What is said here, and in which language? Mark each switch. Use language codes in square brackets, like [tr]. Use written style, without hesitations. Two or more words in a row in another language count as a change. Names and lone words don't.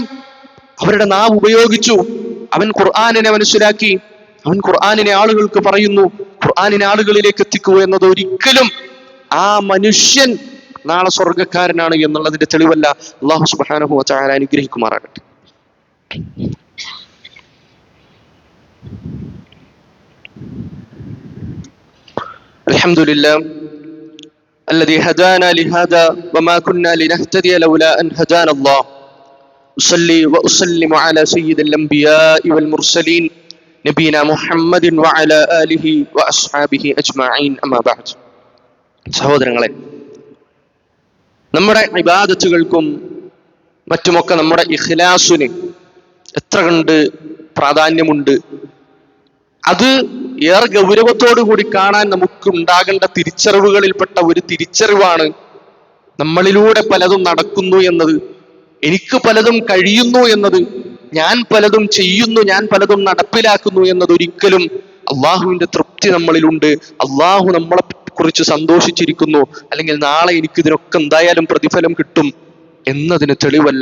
[ml] അവരുടെ നാവ് ഉപയോഗിച്ചു, അവൻ ഖുർആനിനെ മനസ്സിലാക്കി, അവൻ ഖുർആനിനെ ആളുകൾക്ക് പറയുന്നു, ഖുർആനിനെ ആളുകളിലേക്ക് എത്തിക്കുക എന്നത് ഒരിക്കലും ആ മനുഷ്യൻ നാളെ സ്വർഗക്കാരനാണ് എന്നുള്ളതിന്റെ തെളിവല്ല. അല്ലാഹു [ar] سبحانه وتعالى [ml] അനുഗ്രഹിക്കുമാറാകട്ടെ. [ar] അൽഹംദുലില്ലാഹ് الذي هدانا لهذا وما كنا لنهتدي لولا أن هدانا الله. أصلي وأسلم على سيد الأنبياء والمرسلين نبينا محمد وعلى آله وأصحابه أجمعين. أما بعد. [ml] സഹോദരങ്ങളെ, നമ്മുടെ ഇബാദത്തുകൾക്കും മറ്റുമൊക്കെ നമ്മുടെ ഇഖ്ലാസിന് എത്ര കണ്ട് പ്രാധാന്യമുണ്ട്. അത് ഏറെ ഗൗരവത്തോടു കൂടി കാണാൻ നമുക്ക് ഉണ്ടാകേണ്ട തിരിച്ചറിവുകളിൽപ്പെട്ട ഒരു തിരിച്ചറിവാണ് നമ്മളിലൂടെ പലതും നടക്കുന്നു എന്നത്, എനിക്ക് പലതും കഴിയുന്നു എന്നത്, ഞാൻ പലതും ചെയ്യുന്നു, ഞാൻ പലതും നടപ്പിലാക്കുന്നു എന്നത് ഒരിക്കലും അള്ളാഹുവിന്റെ തൃപ്തി നമ്മളിലുണ്ട്, അള്ളാഹു നമ്മളെ കുറിച്ച് സന്തോഷിച്ചിരിക്കുന്നു, അല്ലെങ്കിൽ നാളെ എനിക്ക് ഇതിനൊക്കെ എന്തായാലും പ്രതിഫലം കിട്ടും എന്നതിന് തെളിവല്ല.